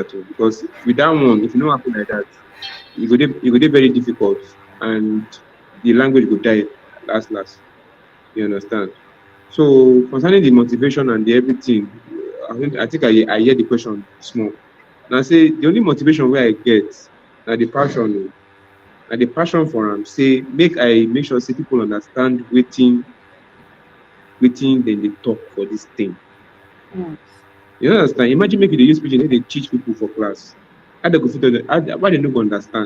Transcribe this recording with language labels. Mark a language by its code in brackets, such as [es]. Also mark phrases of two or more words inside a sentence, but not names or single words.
[pcm] be that too, because with that one, if you don't happen like that, it go dey very difficult, and the language go die last. You understand? So concerning the motivation and the everything, I think I hear the question small. Now say the only motivation where I get na the passion, na the passion for am. Say make sure say people understand wetin dem dey talk for this thing. Mm. You understand? Imagine make you dey use pidgin dey teach people for class. How they go fit why they no go understand?